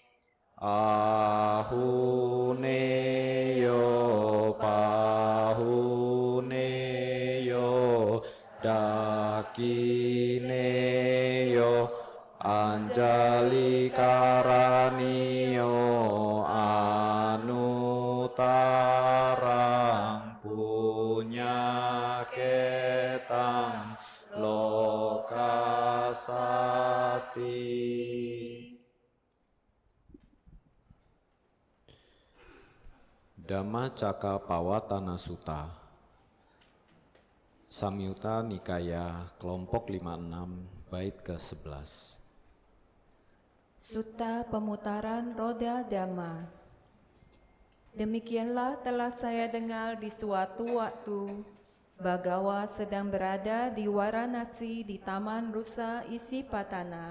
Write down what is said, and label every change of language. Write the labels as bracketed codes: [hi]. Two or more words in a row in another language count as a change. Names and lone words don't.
[pi] Ahuneyo pahuneyo dakineyo anjali karaniyo anutarang punya ketang lokasati. [id] Dhammacakkappawatthana Sutta Samyutta Nikaya kelompok 56 bait ke-11. Sutta Pemutaran Roda Dhamma. Demikianlah telah saya dengar di suatu waktu Bhagawa sedang berada di Varanasi di Taman Rusa Isipatana.